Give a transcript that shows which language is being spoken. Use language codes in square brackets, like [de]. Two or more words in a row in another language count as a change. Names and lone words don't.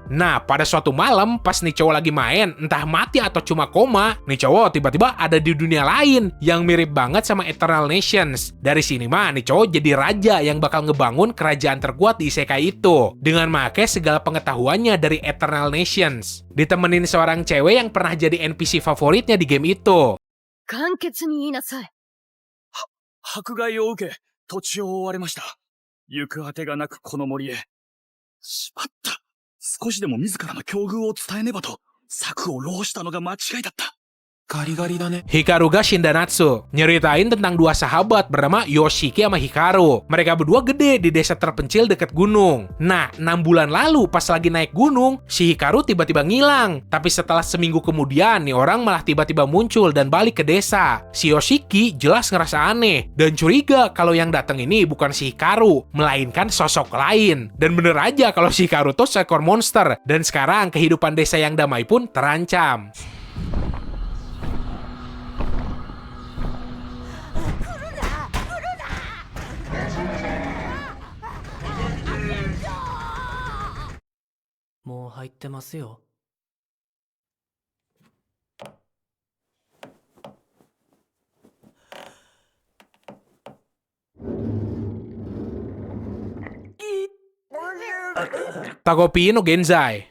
[id] Nah, pada suatu malam pas nih cowok lagi main, entah mati atau cuma koma, nih cowok tiba-tiba ada di dunia lain yang mirip banget sama Eternal Nations. Dari sini mah nih cowok jadi raja yang bakal ngebangun kerajaan terkuat di isekai itu dengan make segala pengetahuannya dari Eternal Nations. Ditemenin seorang cewek yang pernah jadi NPC favoritnya di game itu. [ja] 簡潔に言いなさい。迫害を受け、土地を追われました。行くあてがなくこの森へ。しまった。少しでも自らの境遇を伝えねばと、策を浪したのが間違いだった。ガリガリだね。 [id] Hikaruga Shindanatsu nyeritain tentang dua sahabat bernama Yoshiki sama Hikaru. Mereka berdua gede di desa terpencil dekat gunung. Nah, 6 bulan lalu pas lagi naik gunung, si Hikaru tiba-tiba ngilang. Tapi setelah seminggu kemudian, nih orang malah tiba-tiba muncul dan balik ke desa. Si Yoshiki jelas ngerasa aneh dan curiga kalau yang datang ini bukan si Hikaru, melainkan sosok lain. Dan bener aja kalau si Hikaru tuh seekor monster. Dan sekarang kehidupan desa yang damai pun terancam. [ja] Mau 入ってますよ。 [id] Takopi no Genzai.